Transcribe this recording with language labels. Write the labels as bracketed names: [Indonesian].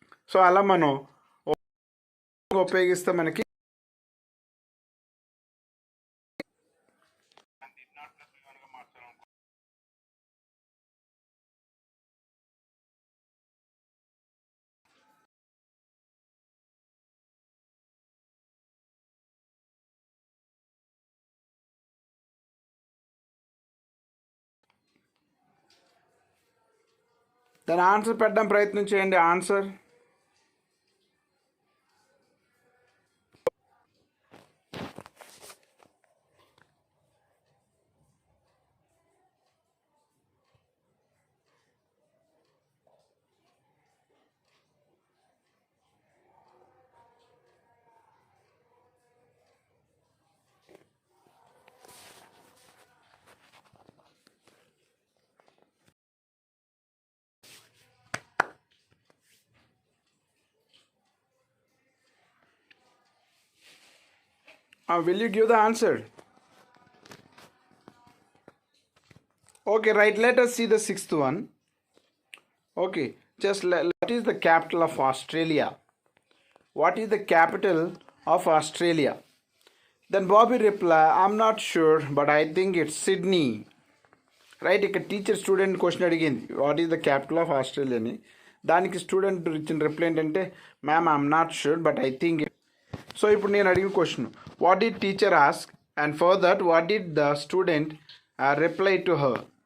[Telugu] So అలా మనం ఉపయోగిస్తే మనకి దాని ఆన్సర్ పెట్టడం ప్రయత్నం చేయండి. [English] Answer will you give the answer? Okay, right. Let us see the sixth one. Okay, just what is the capital of Australia? What is the capital of Australia? Then Bobby reply, I'm not sure, but I think it's Sydney. Right, [Telugu] ఇక్కడ [English] teacher student question [Telugu] అడిగింది [English] What is the capital of Australia అని. దానికి student [Telugu] ఇచ్చిన [English] reply [Telugu] ఏంటంటే [English] Ma'am I'm not sure but I think. So [Telugu] ఇప్పుడు నేను అడిగిన [English] Question what did teacher ask and for that what did the student reply to her.